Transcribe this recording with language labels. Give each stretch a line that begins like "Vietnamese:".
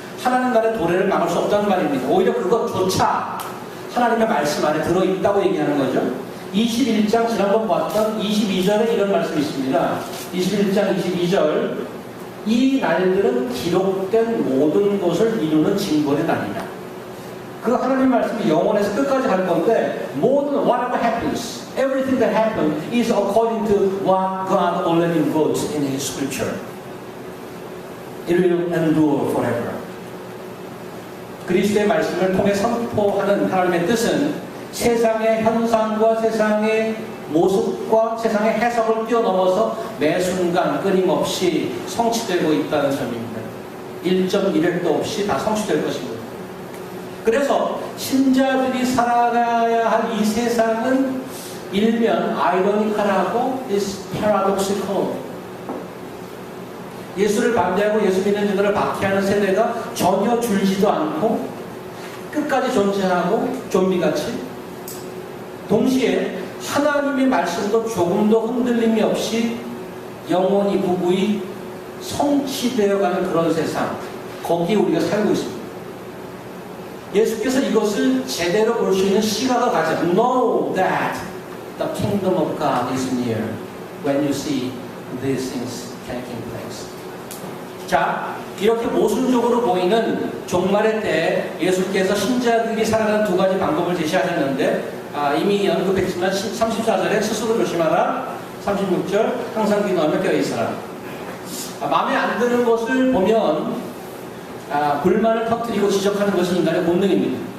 Korean: 하나님 나라의 도래를 막을 수 없다는 말입니다. 오히려 그것조차 하나님의 말씀 안에 들어있다고 얘기하는 거죠. 21장 지난번 봤던 22절에 이런 말씀이 있습니다. 21장 22절 이 날들은 기록된 모든 것을 이루는 징벌의 날이다. 그 하나님 말씀이 영원에서 끝까지 할 건데 모든
English: whatever happens, everything that happened is according to what God already wrote in His Scripture. It will endure forever.
Korean: 그리스도의 말씀을 통해 선포하는 하나님의 뜻은 세상의 현상과 세상의 모습과 세상의 해석을 뛰어넘어서 매 순간 끊임없이 성취되고 있다는 점입니다. 1.1획도 없이 다 성취될 것입니다. 그래서 신자들이 살아가야 할 이 세상은 일면 아이러니컬하고
English: is paradoxical.
Korean: 예수를 반대하고 예수 믿는 자들을 박해하는 세대가 전혀 줄지도 않고 끝까지 존재하고 좀비같이 동시에 하나님의 말씀도 조금도 흔들림이 없이 영원히 부부히 성취되어가는 그런 세상, 거기에 우리가 살고 있습니다. 예수께서 이것을 제대로 볼 수 있는 시각을 가져.
English: Know that the kingdom of God is near when you see these things taking place.
Korean: 자, 이렇게 모순적으로 보이는 종말의 때 예수께서 신자들이 살아가는 두 가지 방법을 제시하셨는데 이미 언급했지만 34절에 스스로 조심하라, 36절 항상 기도하며 껴있어라. 마음에 안 드는 것을 보면 불만을 터뜨리고 지적하는 것이 인간의 본능입니다.